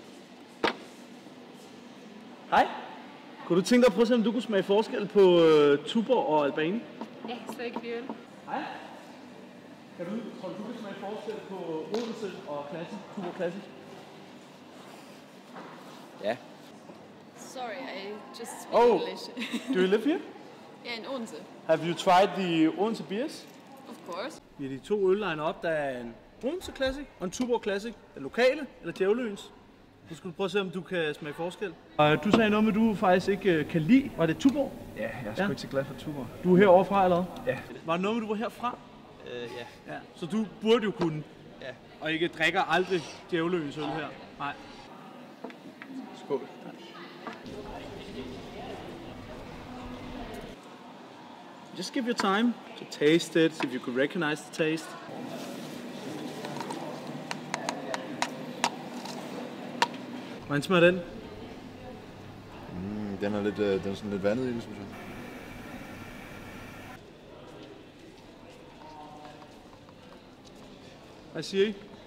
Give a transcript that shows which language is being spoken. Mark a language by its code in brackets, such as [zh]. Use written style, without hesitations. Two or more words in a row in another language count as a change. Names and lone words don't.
[da] Hej. Kunne du tænke dig at prøve at se, om du kunne smage forskel på Tuborg og Albani? Ja, så ikke øl. Hej. Tror du kan smage forskel på Odense og Classic, Tuborg Classic? Ja. [en] Sorry, I just speak English. Do you live here? Yeah, in Odense. Have you tried the Odense beers? Of course. [da] Vi har de to øl lined op. Der er en Odense Classic og en Tuborg Classic. Den lokale eller Djævleøens. Nu skal du prøve at se, om du kan smage forskel. Og du sagde noget med, at du faktisk ikke kan lide. Var det Tuborg? Ja, jeg er sgu ikke så glad for Tuborg. Du er herovre fra, eller hvad? Ja. Var det noget med, du var herfra? Ja. Ja. Så du burde jo kunne. Ja. Og ikke drikker aldrig Djævleøens øl her? Nej. Skål. [en] Just give your time to taste it, see if you could recognize the taste. [da] Hvordan smager den? Den er sådan lidt vandet i det, synes jeg. Hvad siger I?